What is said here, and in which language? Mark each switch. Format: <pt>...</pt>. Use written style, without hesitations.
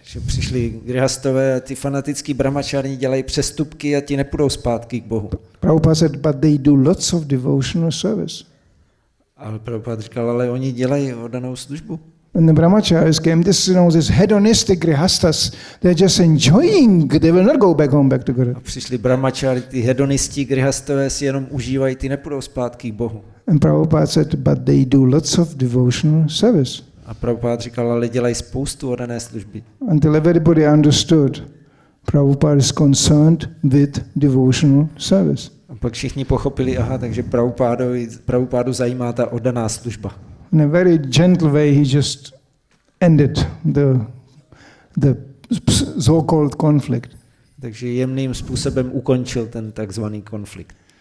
<cs>Že přišli grihastové a ty fanatický brahmačári dělají přestupky a ti nepůjdou zpátky k Bohu.</cs> <en>Prabhupada said, but they do lots of devotional service.</en> <cs>Ale Prabhupada říkal, ale oni dělají oddanou službu.</cs> <en>When the brahmacharis came, this, you know, this hedonistic grihastas, they're just enjoying, they will not go back home, back to Godhead.</en> <cs>A přišli brahmačári, ty hedonisti grihastové si jenom užívají, ty nepůjdou zpátky k Bohu.</cs> <en>And Prabhupada said, but they do lots of devotional service.</en> <cs>A Prabhupada říkal, ale dělají spoustu oddané služby.</cs> <en>Until everybody understood, Prabhupada is concerned with devotional service.</en> <cs>A pak všichni pochopili, aha, takže Prabhupádu zajímá ta oddaná služba.</cs> <en>In a very gentle way, he just ended the so-called conflict.</en> <cs>Takže jemným způsobem ukončil ten takzvaný konflikt.</cs>